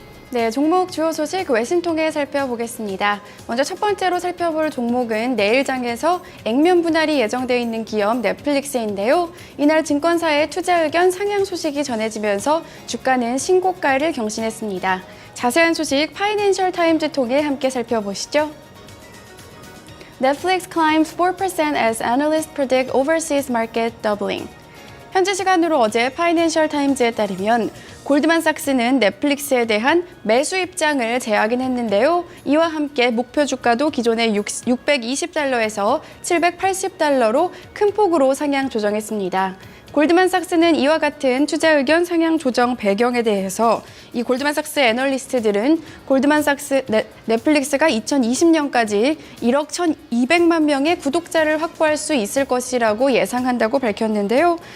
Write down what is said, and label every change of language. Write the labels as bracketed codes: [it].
[ko] 네, 종목 주요 소식 외신 통해 살펴보겠습니다. 먼저 첫 번째로 살펴볼 종목은 내일장에서 액면 분할이 예정되어 있는 기업 넷플릭스인데요. 이날 증권사의 투자 의견 상향 소식이 전해지면서 주가는 신고가를 경신했습니다. 자세한 소식 파이낸셜 타임즈 통해 함께 살펴보시죠. [en] Netflix climbs 4% as analysts predict overseas market doubling. [ko] 현지 시간으로 어제 파이낸셜 타임즈에 따르면 골드만삭스는 넷플릭스에 대한 매수 입장을 재확인했는데요. 이와 함께 목표 주가도 기존의 620달러에서 780달러로 큰 폭으로 상향 조정했습니다. 골드만삭스는 이와 같은 투자 의견 상향 조정 배경에 대해서 이 골드만삭스 애널리스트들은 골드만삭스 넷플릭스가 2020년까지 1억 1,200만 명의 구독자를 확보할 수 있을 것이라고 예상한다고 밝혔는데요.